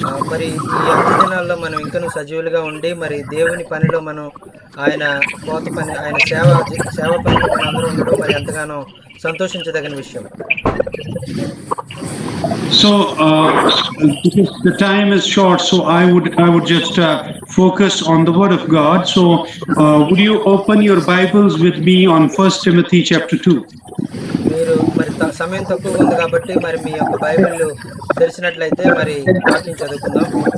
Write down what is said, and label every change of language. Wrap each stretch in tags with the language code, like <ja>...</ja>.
<te>మరి ఈ అంత్య దినాల్లో మనం ఇంకనూ సజీవులుగా ఉండి మరి దేవుని పనిలో మనం ఆయన కోత పని ఆయన సేవ పనిలో మనం అందరూ ఉండడం మరి ఎంతగానో సంతోషించదగిన విషయం.</te> <en>So because the time is short, so I would just focus on the Word of God. So would you open your Bibles with me on 1 Timothy chapter 2?</en> <te>మీరు మరి సమయం తక్కువ ఉంది కాబట్టి మరి మీ యొక్క బైబిల్ తెరిచినట్లయితే మరి వాక్యం చదువుకుందాం.</te>